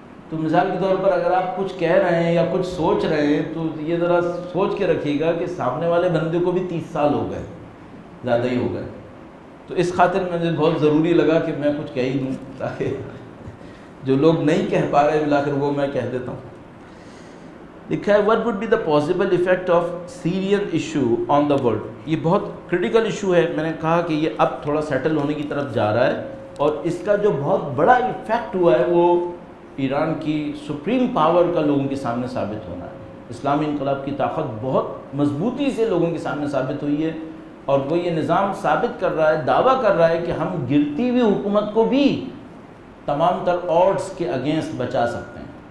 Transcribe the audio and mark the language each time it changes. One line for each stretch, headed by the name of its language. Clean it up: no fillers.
Urdu: تو مثال کے طور پر اگر آپ کچھ کہہ رہے ہیں یا کچھ سوچ رہے ہیں تو یہ ذرا سوچ کے رکھیے گا کہ سامنے والے بندے کو بھی 30 سال ہو گئے، زیادہ ہی ہو گئے. تو اس خاطر مجھے بہت ضروری لگا کہ میں کچھ کہہ ہی دوں تاکہ جو لوگ نہیں کہہ پا رہے بلا کر وہ میں کہہ دیتا ہوں. لکھا ہے
English: what would be the possible effect of Syrian issue on the world.
Urdu: یہ بہت کرٹیکل ایشو ہے. میں نے کہا کہ یہ اب تھوڑا سیٹل ہونے کی طرف جا رہا ہے، اور اس کا جو بہت بڑا ایفیکٹ ہوا ہے وہ ایران کی سپریم پاور کا لوگوں کے سامنے ثابت ہونا ہے. اسلامی انقلاب کی طاقت بہت مضبوطی سے لوگوں کے سامنے ثابت ہوئی ہے، اور وہ یہ نظام ثابت کر رہا ہے، دعویٰ کر رہا ہے کہ ہم گرتی ہوئی حکومت کو بھی تمام تر آڈز کے اگینسٹ بچا سکتے ہیں.